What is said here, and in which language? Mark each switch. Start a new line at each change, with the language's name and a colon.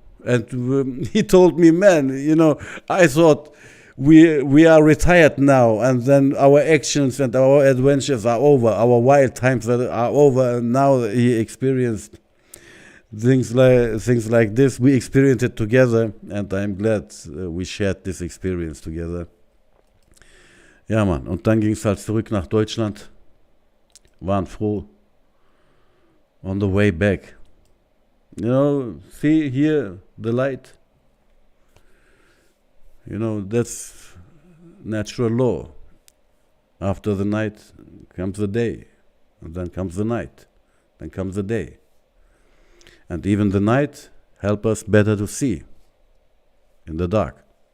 English: And he told me, man, you know, I thought we are retired now, and then our actions and our adventures are over, our wild times are over, and now he experienced things like this. We experienced it together, and I'm glad we shared this experience together.
German: Ja, Mann, und dann ging es halt zurück nach Deutschland, waren froh,
English: on the way back. You know, see here, the light. You know, that's natural law. After the night comes the day, and then comes the night, then comes the day. And even the night help us better to see in the dark.